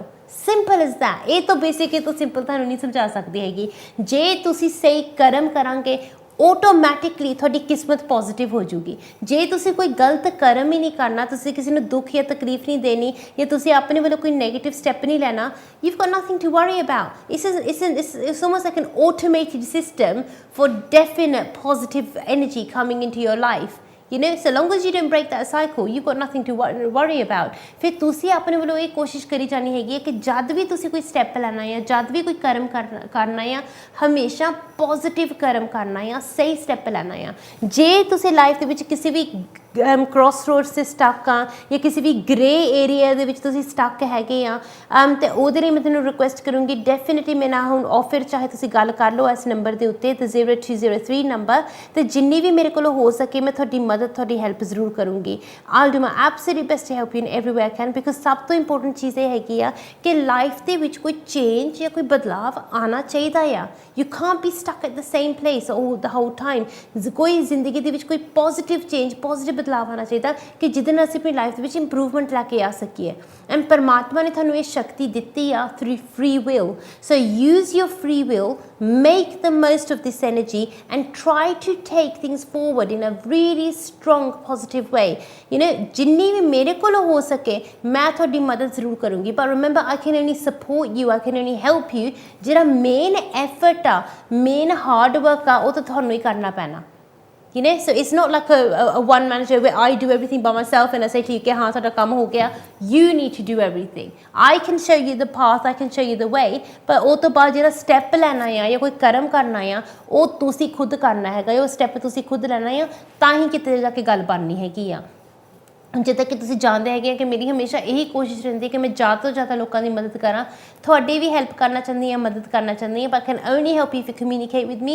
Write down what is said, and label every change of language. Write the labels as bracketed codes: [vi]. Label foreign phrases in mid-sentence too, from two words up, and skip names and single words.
[en] Simple is that. [pa] ਇਹ ਤਾਂ ਬੇਸਿਕ, ਇਹ ਤਾਂ ਸਿੰਪਲ ਤੁਹਾਨੂੰ ਨਹੀਂ ਸਮਝਾ ਸਕਦੀ ਹੈਗੀ। ਜੇ ਤੁਸੀਂ ਸਹੀ ਕਰਮ ਕਰਾਂਗੇ, ਆਟੋਮੈਟਿਕਲੀ ਤੁਹਾਡੀ ਕਿਸਮਤ ਪੋਜ਼ਿਟਿਵ ਹੋ ਜੂਗੀ। ਜੇ ਤੁਸੀਂ ਕੋਈ ਗਲਤ ਕਰਮ ਹੀ ਨਹੀਂ ਕਰਨਾ, ਤੁਸੀਂ ਕਿਸੇ ਨੂੰ ਦੁੱਖ ਜਾਂ ਤਕਲੀਫ ਨਹੀਂ ਦੇਣੀ, ਜਾਂ ਤੁਸੀਂ ਆਪਣੇ ਵੱਲੋਂ ਕੋਈ [en] negative step [pa] ਨਹੀਂ ਲੈਣਾ, [en] you've got nothing to worry about। It's almost like an automated system for definite positive energy coming into your life। So long as you don't break that cycle, you've got nothing to worry about। [pa] ਫਿਰ ਤੁਸੀਂ ਆਪਣੇ ਵੱਲੋਂ ਇਹ ਕੋਸ਼ਿਸ਼ ਕਰੀ ਜਾਣੀ ਹੈਗੀ ਹੈ ਕਿ ਜਦ ਵੀ ਤੁਸੀਂ ਕੋਈ ਸਟੈਪ ਲੈਣਾ ਆ, ਜਦ ਵੀ ਕੋਈ ਕਰਮ ਕਰਨਾ ਆ, ਹਮੇਸ਼ਾ ਪੋਜ਼ਿਟਿਵ ਕਰਮ ਕਰਨਾ ਆ, ਸਹੀ ਸਟੈਪ ਲੈਣਾ ਆ। ਜੇ ਤੁਸੀਂ ਲਾਈਫ ਦੇ ਵਿੱਚ ਕਿਸੇ ਵੀ [en] cross roads [pa] 'ਤੇ ਸਟੱਕ ਆ, ਜਾਂ ਕਿਸੇ ਵੀ [en] grey area [pa] ਦੇ ਵਿੱਚ ਤੁਸੀਂ ਸਟੱਕ ਹੈਗੇ ਆ, ਅਤੇ ਉਹਦੇ ਲਈ ਮੈਂ ਤੁਹਾਨੂੰ ਰਿਕੁਐਸਟ ਕਰੂੰਗੀ, ਡੈਫੀਨਿਟਲੀ ਮੇਰੇ ਨਾਲ ਹੁਣ ਆਫਰ ਚਾਹੇ ਤੁਸੀਂ ਗੱਲ ਕਰ ਲਓ ਇਸ ਨੰਬਰ ਦੇ ਉੱਤੇ, ਤੇ 0203 ਨੰਬਰ, ਅਤੇ ਜਿੰਨੀ ਵੀ ਮੇਰੇ ਕੋਲੋਂ ਹੋ ਸਕੇ ਮੈਂ ਤੁਹਾਡੀ ਮਦਦ, ਤੁਹਾਡੀ ਹੈਲਪ ਜ਼ਰੂਰ ਕਰੂੰਗੀ। [en] I'll do my absolute best to help you in every way I can, because [pa] ਸਭ ਤੋਂ ਇੰਪੋਰਟੈਂਟ ਚੀਜ਼ ਇਹ ਹੈਗੀ ਆ ਕਿ ਲਾਈਫ ਦੇ ਵਿੱਚ ਕੋਈ ਚੇਂਜ ਜਾਂ ਕੋਈ ਬਦਲਾਵ ਆਉਣਾ ਚਾਹੀਦਾ ਆ। [en] You can't be stuck at the same place all the whole time। [pa] ਕੋਈ ਜ਼ਿੰਦਗੀ ਦੇ ਵਿੱਚ ਕੋਈ [en] positive change, [pa] ਪੋਜ਼ਿਟਿਵ ਬਦਲਾਵ ਆਉਣਾ ਚਾਹੀਦਾ ਕਿ ਜਿਹਦੇ ਨਾਲ ਅਸੀਂ ਆਪਣੀ ਲਾਈਫ ਦੇ ਵਿੱਚ ਇੰਪਰੂਵਮੈਂਟ ਲੈ ਕੇ ਆ ਸਕੀਏ। ਐਂਡ ਪਰਮਾਤਮਾ ਨੇ ਤੁਹਾਨੂੰ ਇਹ ਸ਼ਕਤੀ ਦਿੱਤੀ ਆ [en] through free will. So use your free will, make the most of this energy, and try to take things forward in a really strong positive way। [pa] ਜਿੰਨੀ ਵੀ ਮੇਰੇ ਕੋਲੋਂ ਹੋ ਸਕੇ ਮੈਂ ਤੁਹਾਡੀ ਮਦਦ ਜ਼ਰੂਰ ਕਰੂੰਗੀ, ਪਰ ਰਿਮੈਂਬਰ [en] I can only support you, I can only help you। [pa] ਜਿਹੜਾ [en] main effort [pa] ਆ, [en] main hard work [pa] ਆ, ਉਹ ਤਾਂ ਤੁਹਾਨੂੰ ਹੀ ਕਰਨਾ ਪੈਣਾ। [en] So it's not like a one man show where I do everything by myself and I say to you [pa] ਕਿ ਹਾਂ ਤੁਹਾਡਾ ਕੰਮ ਹੋ ਗਿਆ। [en] You need to do everything। I can show you the path, I can show you the way, [pa] ਪਰ ਉਹ ਤੋਂ ਬਾਅਦ ਜਿਹੜਾ ਸਟੈਪ ਲੈਣਾ ਆ ਜਾਂ ਕੋਈ ਕਰਮ ਕਰਨਾ ਆ, ਉਹ ਤੁਸੀਂ ਖੁਦ ਕਰਨਾ ਹੈਗਾ। ਉਹ ਸਟੈਪ ਤੁਸੀਂ ਖੁਦ ਲੈਣਾ ਆ, ਤਾਂ ਹੀ ਕਿਤੇ ਜਾ ਕੇ ਗੱਲ ਬਣਨੀ ਹੈਗੀ ਆ। ਜਿੱਦਾਂ ਕਿ ਤੁਸੀਂ ਜਾਣਦੇ ਹੈਗੇ ਆ ਕਿ ਮੇਰੀ ਹਮੇਸ਼ਾ ਇਹੀ ਕੋਸ਼ਿਸ਼ ਰਹਿੰਦੀ ਹੈ ਕਿ ਮੈਂ ਜ਼ਿਆਦਾ ਤੋਂ ਜ਼ਿਆਦਾ ਲੋਕਾਂ ਦੀ ਮਦਦ ਕਰਾਂ। ਤੁਹਾਡੀ ਵੀ ਹੈਲਪ ਕਰਨਾ ਚਾਹੁੰਦੀ ਹਾਂ, ਮਦਦ ਕਰਨਾ ਚਾਹੁੰਦੀ ਹਾਂ, [en] But can only help you if you communicate with me.